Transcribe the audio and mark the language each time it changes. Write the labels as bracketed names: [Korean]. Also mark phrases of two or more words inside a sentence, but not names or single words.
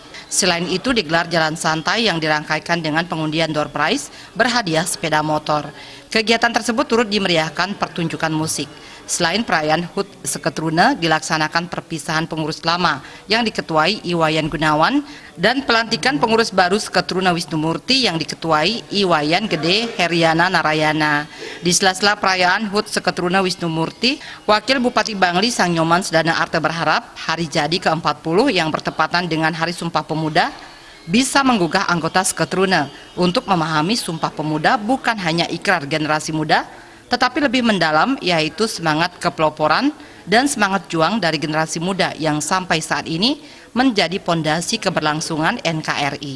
[Indonesian] Selain itu digelar jalan santai yang dirangkaikan dengan pengundian [English] door prize [Indonesian] berhadiah sepeda motor. Kegiatan tersebut turut dimeriahkan pertunjukan musik. Selain perayaan HUT Seketruna, dilaksanakan perpisahan pengurus lama yang diketuai Iwayan Gunawan dan pelantikan pengurus baru Seketruna Wisnu Murti yang diketuai Iwayan Gede Heriana Narayana. Di sela-sela perayaan HUT Seketruna Wisnu Murti, Wakil Bupati Bangli Sangnyoman Sedana Arte berharap hari jadi ke-40 yang bertepatan dengan Hari Sumpah Pemuda bisa menggugah anggota Seketruna untuk memahami Sumpah Pemuda bukan hanya ikrar generasi muda, tetapi lebih mendalam, yaitu semangat kepeloporan dan semangat juang dari generasi muda yang sampai saat ini menjadi pondasi keberlangsungan NKRI.